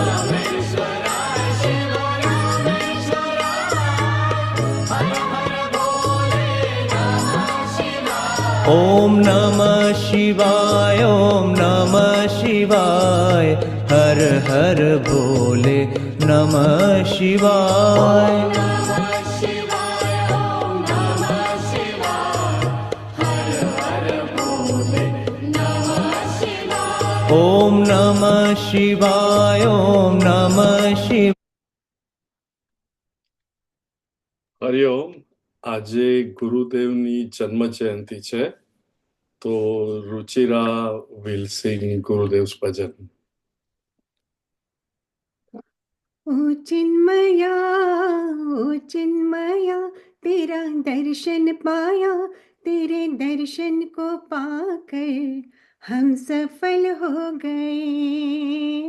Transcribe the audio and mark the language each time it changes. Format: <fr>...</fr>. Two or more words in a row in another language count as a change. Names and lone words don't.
<sa>ओम नमः शिवाय, ओम नमः शिवाय, हर हर भोले नमः शिवाय। ओम नमः शिवाय, ओम नमः शिवाय।</sa> <gu>હરિઓમ. આજે ગુરુદેવની જન્મ જયંતિ છે, તો રુચિરા</gu> <en>will sing Gurudev's bhajan.</en> <hi>ओ चिन्मया तेरा दर्शन पाया, तेरे दर्शन को पाकर हम सफल हो गए।</hi>